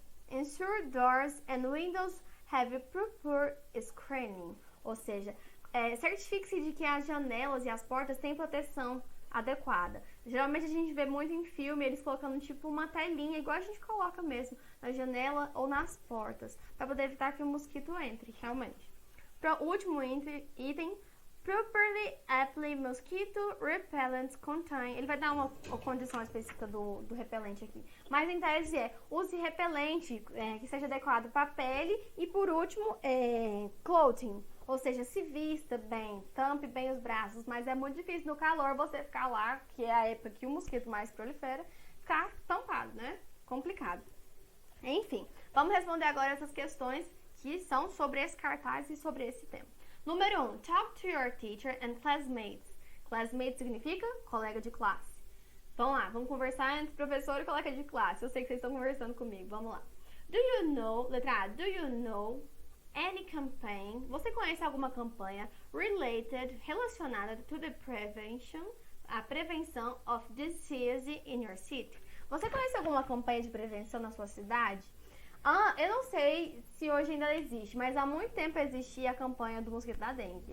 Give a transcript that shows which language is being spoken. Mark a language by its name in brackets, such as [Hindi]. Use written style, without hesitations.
[English] Ensure doors and windows have proper screening. [Portuguese] Ou seja, certifique-se de que as janelas e as portas têm proteção adequada. Geralmente a gente vê muito em filme eles colocando tipo uma telinha, igual a gente coloca mesmo na janela ou nas portas, para poder evitar que o mosquito entre, realmente. Para o último item, [English] properly apply mosquito repellent contain. [Portuguese] Ele vai dar uma condição específica do repelente aqui. Mas em tese use repelente que seja adequado para a pele. E por último, clothing. Ou seja, se vista bem, tampe bem os braços. Mas é muito difícil no calor você ficar lá, que é a época que o mosquito mais prolifera, ficar tampado, né? Complicado. Enfim, vamos responder agora essas questões que são sobre esse cartaz e sobre esse tema. Número 1. [English] Talk to your teacher and classmates. [Portuguese] Classmates significa colega de classe. Vamos lá, vamos conversar entre professor e colega de classe. Eu sei que vocês estão conversando comigo, vamos lá. [English] Do you know, [Portuguese] letra A, [English] do you know any campaign? [Portuguese] Você conhece alguma campanha relacionada [English] to the prevention, [Portuguese] a prevenção [English] of disease in your city? [Portuguese] Você conhece alguma campanha de prevenção na sua cidade? Eu não sei se hoje ainda existe, mas há muito tempo existia a campanha do mosquito da dengue.